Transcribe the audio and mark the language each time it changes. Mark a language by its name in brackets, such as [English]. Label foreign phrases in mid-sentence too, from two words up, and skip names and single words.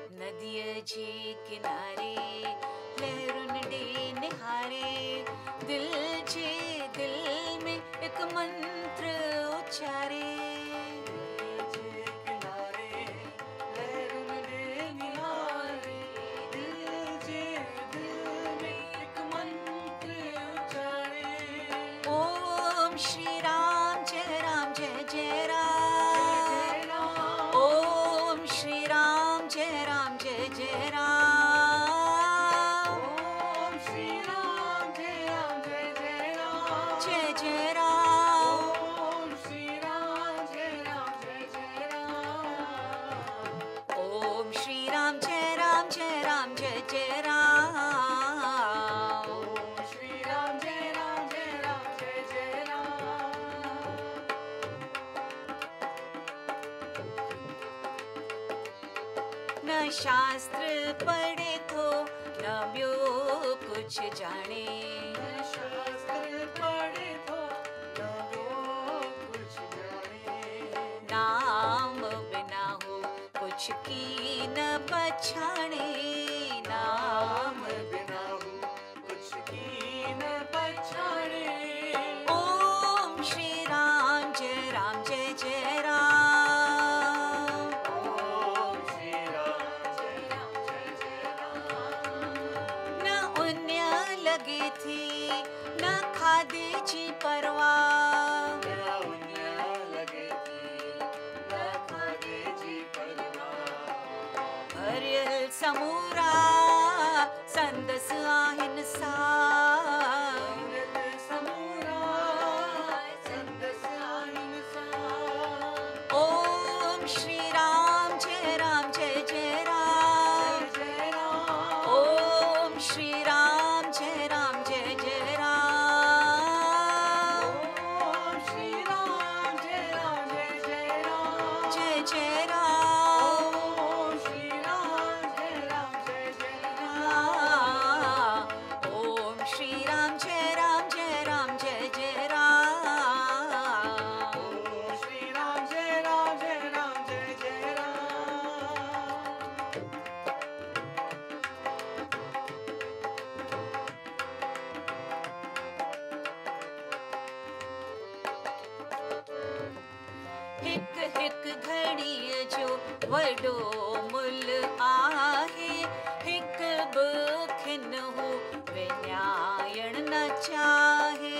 [Sindhi] नदीअ जे किनारे लहरुनि ॾे निहारे दिल जे दिल में हिकु मंत्र उचारे [Hindi] ओम श्री राम जय जय राम ओम श्री राम जय जय राम ओम श्री राम जय जय राम जय जय राम ओम श्री राम जय जय राम ओम श्री राम जय जय जय राम ओम श्री राम जय जय जय राम [Sindhi] न शास्त्र पढ़े थो न ॿियो कुछ जाने शास्त्र पढ़े थो न ॿियो कुछ जाने नाम बिना हो कुछ की न पछाणे नाम बिना हूँ कुछ की न पछाणे [Hindi] ओम श्री राम जय जय राम ओम श्री राम जय जय राम [Sindhi] न उन्य लगे थी न खाधे जी परवाह लगे थी न खाधे जी परवाह भरियल समूरा संदस आहिनि सा समूरा संदस आहिनि सा [Hindi] ओम श्री राम जय जय राम जय राम ओम श्री राम जय जय राम ओम श्री राम जय जय राम जय जय राम ओम श्री राम जय जय राम ओम श्री राम जय जय जय राम ओम श्री राम जय जय राम [Sindhi] हिक हिक घड़ीअ जो वॾो मुल आहे हिक बि खिन हू विञाइण न चाहे